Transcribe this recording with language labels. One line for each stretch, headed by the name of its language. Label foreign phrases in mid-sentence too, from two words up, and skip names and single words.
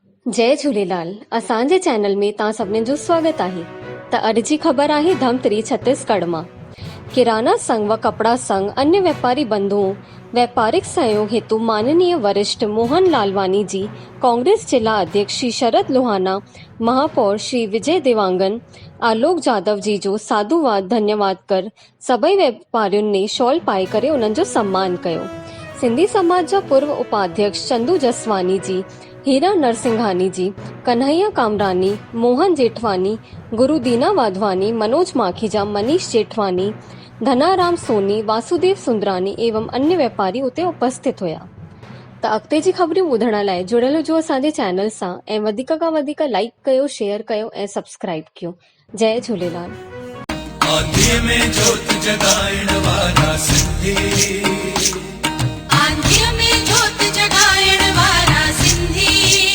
Sindhi: जय झूलेलाल। असांजे चैनल में तव्हां सभिनी जो स्वागत आहे। त अॼु जी ख़बर आहे धमतरी छत्तीसगढ़ मां। किराना संघ व कपड़ा संघ अन्य व्यापारी बंधुओं व्यापारिक सहयोग हेतु माननीय वरिष्ठ मोहन लालवानी जी, कांग्रेस जिला अध्यक्ष श्री शरद लोहाना, महापौर श्री विजय देवांगन, आलोक जादव जी जो साधुवाद धन्यवाद कर सभई व्यापारियुनि ने शॉल पाए करे उन्हनि जो सम्मान कयो। सिंधी समाज जा पूर्व उपाध्यक्ष चंदू जसवानी जी, हीरा नरसिंघानी जी, कन्हैया कामरानी, मोहन जेठवानी, गुरु दीना वाधवानी, मनोज माखीजा, मनीष जेठवानी, धनाराम सोनी, वासुदेव सुंदरानी एवं अन्य व्यापारी उते उपस्थित हुआ। त अॻिते जी ख़बरूं ॿुधण लाइ जुड़ियल हुजो असांजे चैनल सां ऐं वधीक खां वधीक लाइक कयो, शेयर कयो ऐं सब्सक्राइब कयो। जय झूलेलाल। आंधीअ में जोत जगाइण वारा सिंधी, आंधीअ में जोत जगाइण वारा सिंधी,